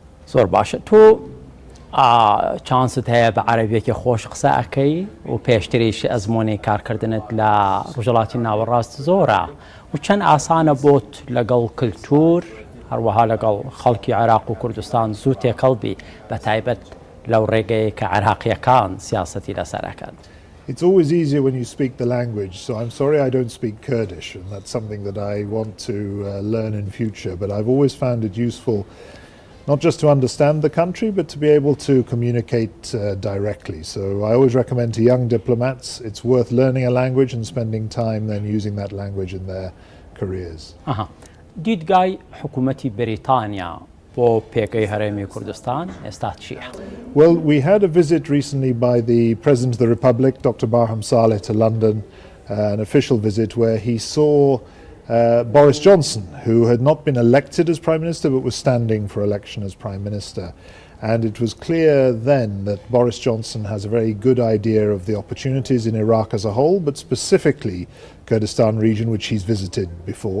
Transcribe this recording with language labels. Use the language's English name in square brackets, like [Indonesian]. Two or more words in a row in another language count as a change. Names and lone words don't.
[Central Kurdish] زۆر باشە تۆ چانست هەیە بە عەرەبیەکی خۆش قسە ئەکەی و پێشتریش ئەزمموی کارکردنت لە ڕۆژهەڵاتی ناوەڕاست زۆرە و چەند ئاسانە بۆت لەگەڵ کللتور هەروەها لەگەڵ خەڵکی عێراق و کوردستان زوو تێکەڵبی بە تایبەت لەو ڕێگەیە کە عێراقیەکان سیاسەتی لەسەرەکەن. [English] It's always easier when you speak the language, so I'm sorry I don't speak Kurdish, and that's something that I want to learn in future, but I've always found it useful not just to understand the country, but to be able to communicate directly. So I always recommend to young diplomats, it's worth learning a language and spending time then using that language in their careers. [Central Kurdish] دیدگای حکوومەتی بریتانیا بۆ پێگەی هەرێمی کوردستان ئێستا چییە؟ [English] Well, we had a visit recently by the President of the Republic, Dr. Barham Saleh, to London, an official visit where he saw Boris Johnson, who had not been elected as Prime Minister but was standing for election as Prime Minister. And it was clear then that Boris Johnson has a very good idea of the opportunities in Iraq as a whole, but specifically Kurdistan region, which he's visited before.